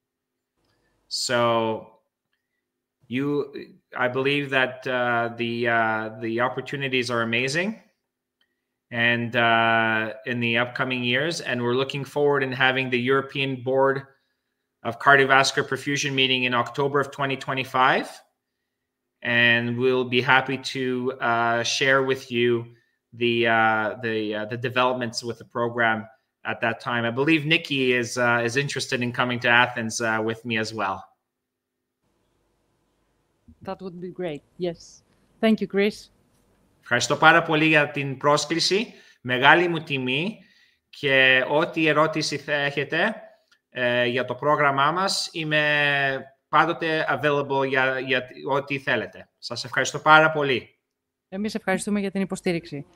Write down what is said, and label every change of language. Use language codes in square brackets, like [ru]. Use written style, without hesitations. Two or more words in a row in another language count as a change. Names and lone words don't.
[en] So I believe that the opportunities are amazing, and in the upcoming years, and we're looking forward in having the European Board of Cardiovascular Perfusion meeting in October of 2025, and we'll be happy to share with you the developments with the program at that time. I believe Nickie is interested in coming to Athens with me as well. That would be great. Yes. Thank you, Chris. [el] Ευχαριστώ πάρα πολύ για την πρόσκληση. Μεγάλη μου τιμή, και ό,τι ερώτηση θα έχετε για το πρόγραμμά μας. Είμαι πάντοτε available για ό,τι θέλετε. Σας ευχαριστώ πάρα πολύ. Εμείς ευχαριστούμε για την υποστήριξη.